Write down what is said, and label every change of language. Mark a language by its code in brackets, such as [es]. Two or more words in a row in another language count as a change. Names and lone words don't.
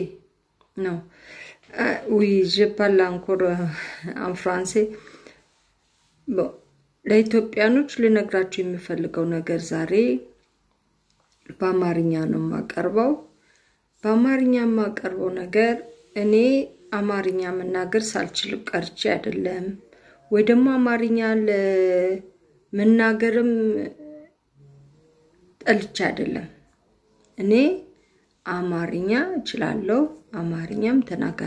[fr] Non. Oui, je parle encore en français. Bon, [am] ለኢትዮጵያኖች ልነግራችሁ የሚፈልገው ነገር ዛሬ በአማርኛ ነው ማቀርበው በአማርኛ ማቀርበው ነገር እኔ አማርኛ መናገር ሳልችል ቀርቼ አይደለም ወይ ደግሞ አማርኛ ለመናገርም ጠልቼ አይደለም እኔ አማርኛ እችላለሁ አማርኛም ተናጋሪ